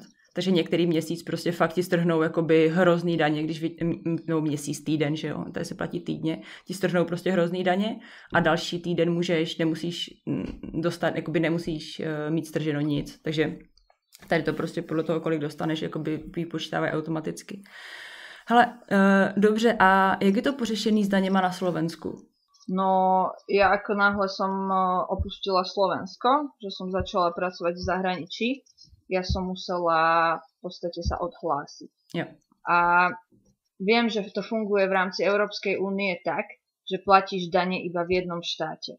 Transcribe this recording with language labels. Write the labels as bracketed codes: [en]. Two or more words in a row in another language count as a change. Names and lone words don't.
[cs] Takže některý měsíc prostě fakt ti strhnou jakoby hrozný daně, měsíc, týden, že jo, tady se platí týdně, ti strhnou prostě hrozný daně a další týden nemusíš dostat, jakoby nemusíš mít strženo nic, takže tady to prostě podle toho, kolik dostaneš, jakoby vypočítávají automaticky. Hele, dobře, a jak je to pořešený s daněma na Slovensku? [sk] No, ja ako náhle som opustila Slovensko, že som začala pracovať v zahraničí, ja som musela v podstate sa odhlásiť. [cs] Jo. [sk] A viem, že to funguje v rámci Európskej únie tak, že platíš dane iba v jednom štáte.